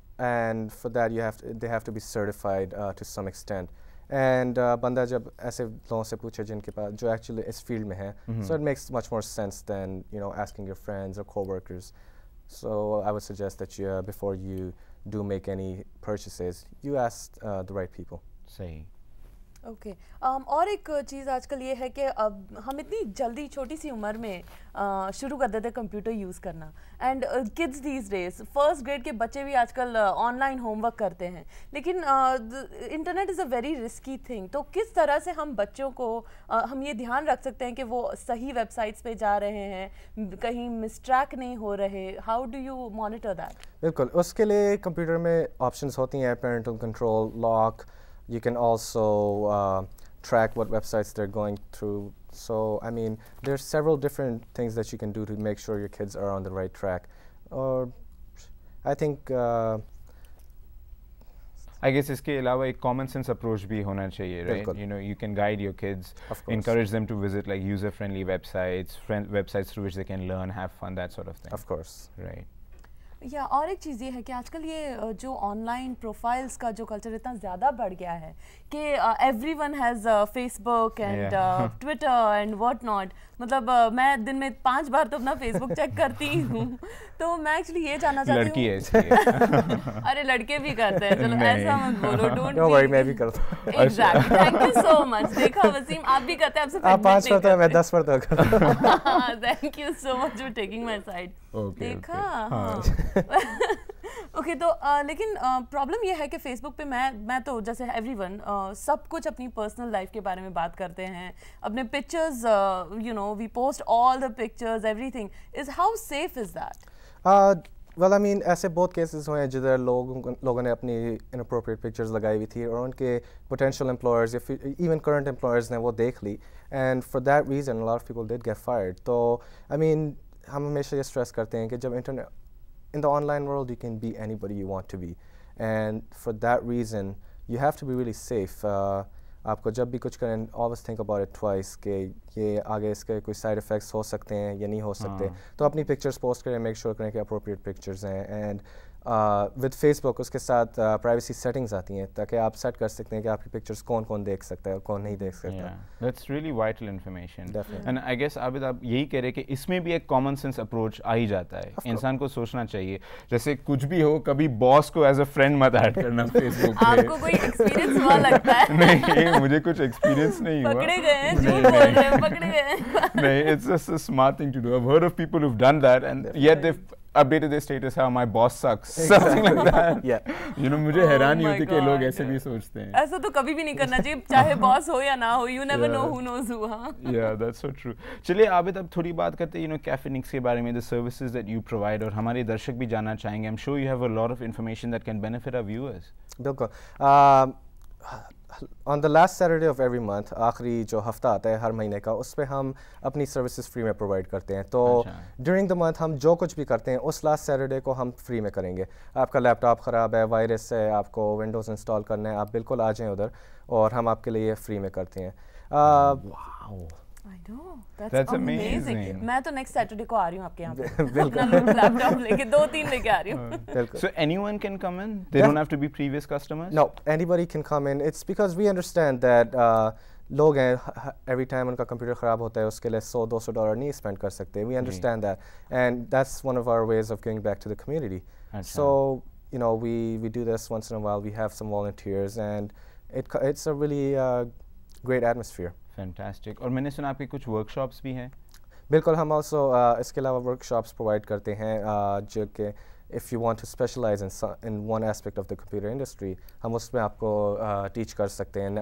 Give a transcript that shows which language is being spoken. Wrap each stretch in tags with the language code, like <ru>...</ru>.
<en>And for that they have to be certified to some extent. And</en> <hi>बंदा जब ऐसे लोगों से पूछे जिनके पास जो</hi> <en>actually इस field में है, so it makes much more sense than asking your friends or co-workers. So I would suggest that before you do make any purchases, you ask the right people.</en> <hi>सही। ओके, और एक चीज़ आजकल ये है कि अब हम इतनी जल्दी छोटी सी उम्र में शुरू कर देते हैं कंप्यूटर यूज़ करना,</hi> <en>and kids these days</en> <hi>first grade के बच्चे भी आजकल ऑनलाइन होमवर्क करते हैं, लेकिन</hi> <en>Internet is a very risky thing.</en> <hi>तो किस तरह से हम बच्चों को हम ये ध्यान रख सकते हैं कि वो सही वेबसाइट्स पे जा रहे हैं, कहीं मिसट्रैक नहीं हो रहे?</hi> <en>How do you monitor that?</en> <hi>बिल्कुल, उसके लिए कंप्यूटर में ऑप्शंस होती हैं, parental control, lock.</hi> <en>You can also track what websites they're going through. So, I mean, there's several different things that you can do to make sure your kids are on the right track. Or, I think, I guess</en> <hi>इसके अलावा एक common sense approach भी होना चाहिए, right?</hi> <en>You can guide your kids, encourage them to visit like user-friendly websites, websites through which they can learn, have fun, that sort of thing. Of course. Right.</en> <hi>या और एक चीज़ ये है कि आजकल ये जो ऑनलाइन प्रोफाइल्स का जो कल्चर इतना ज़्यादा बढ़ गया है कि</hi> <en>Everyone has Facebook and Twitter and what not.</en> <hi>मतलब मैं दिन में 5 बार तो अपना फेसबुक चेक करती हूँ। तो मैं एक्चुअली ये जानना चाहती हूँ, लड़की है इसलिए। अरे लड़के भी करते हैं, चलो ऐसा मत बोलो, डोंट वरी, मैं भी करता हूँ।</hi> <en>Exactly, thank you so much.</en> <hi>देखा वसीम, आप भी करते हैं, आपसे आप 5 करते हैं, मैं 10 करता हूँ।</hi> <en>Thank you so much for taking my side.</en> <hi>देखा, हाँ। ओके, तो लेकिन प्रॉब्लम ये है कि फेसबुक पे मैं तो जैसे एवरीवन सब कुछ अपनी पर्सनल लाइफ के बारे में बात करते हैं, अपने pictures,</hi> <en>We post all the pictures, everything is, how safe is that? Well, I mean,</en> <hi>ऐसे बहुत केसेस हुए हैं जिधर लोगों ने अपनी इनअप्रोप्रिएट पिक्चर्स लगाई हुई थी और उनके पोटेंशियल एम्प्लॉयर्स या फिर इवन करंट एम्प्लॉयर्स ने वो देख ली,</hi> <en>And for that reason a lot of people did get fired.</en> <hi>तो आई मीन, हम हमेशा ये स्ट्रेस करते हैं कि जब internet,</hi> <en>in the online world you can be anybody you want to be, and for that reason you have to be really safe.</en> <hi>आपको जब भी कुछ करें,</hi> <en>always think about it twice</en> <hi>कि ये आगे इसके कोई side effects हो सकते हैं या नहीं हो सकते। तो अपनी pictures post करें, make sure करें कि appropriate pictures हैं, and विद फेसबुक उसके साथ प्राइवेसी सेटिंग्स आती हैं ताकि आप सेट कर सकते हैं कि आपकी पिक्चर्स कौन कौन देख सकता है और कौन नहीं देख सकता।</hi> <en>That's really vital information. Definitely. And I guess</en> <hi>Abid आप यही कह रहे हैं कि इसमें भी एक कॉमन सेंस अप्रोच आ ही जाता है, इंसान को सोचना चाहिए जैसे कुछ भी हो कभी बॉस को एज अ फ्रेंड मत ऐड करना फेसबुक पे। आपको कोई एक्सपीरियंस हुआ लगता है? नहीं मुझे कुछ एक्सपीरियंस नहीं हुआ। पकड़े गए हैं, झूठ बोल रहे हैं, पकड़े गए हैं।</hi> <en>नहीं, it's just a smart thing to do. I've heard of people who've done that and yet they've updated their status how my boss sucks, something like that. Yeah.</en> <hi>You know, मुझे हैरानी</hi> <en>my</en> <hi>होती कि लोग</hi> <en>God.</en> <hi>ऐसे भी सोचते हैं। ऐसा तो कभी भी नहीं करना चाहिए, चाहे बॉस हो या ना हो,</hi> <en>you never know who knows who,</en> <hi>हाँ।</hi> <en>Yeah, that's so true.</en> <hi>चलिए आबिद अब थोड़ी बात करते हैं, you know, Cafe Nix के बारे में,</hi> <en>the services that you provide</en> <hi>और हमारे दर्शक भी जानना चाहेंगे।</hi> <en>I'm sure you have a lot of information that can benefit our viewers.</en> <hi>बिल्कुल।</hi> <en>on the last Saturday of every month,</en> <hi>आखिरी जो हफ्ता आता है हर महीने का, उस पर हम अपनी सर्विसेज फ्री में प्रोवाइड करते हैं। तो</hi> <en>during the month</en> <hi>हम जो कुछ भी करते हैं उस लास्ट सैटरडे को हम फ्री में करेंगे। आपका लैपटॉप ख़राब है, वायरस है, आपको विंडोज़ इंस्टॉल करना है, आप बिल्कुल आ जाएँ उधर और हम आपके लिए फ्री में करते हैं।</hi> <en>Wow. I know, That's that's amazing. amazing.</en> <hi>मैं तो नेक्स्ट सैटरडे को आ रही हूँ आपके यहाँ पे, अपना लैपटॉप लेके 2-3 लेके आ रही हूँ। बिल्कुल।</hi> <en>So anyone can come in? They don't have to be previous customers? No, anybody can come in. It's because we understand that</en> <hi>लोग हैं every time उनका कंप्यूटर ख़राब होता है उसके लिए $100-200 नहीं स्पेंड कर सकते.</hi> <en>We understand that, and that's one of our ways of giving back to the community. So you know we do this once in a while. We have some volunteers, and it's a really great atmosphere. Fantastic.</en> <hi>और मैंने सुना आपके कुछ workshops भी हैं? बिल्कुल, हम also इसके अलावा workshops provide करते हैं जो कि</hi> <en>if you want to specialize in one aspect of the computer industry,</en> <hi>हम उसमें आपको teach कर सकते हैं।</hi>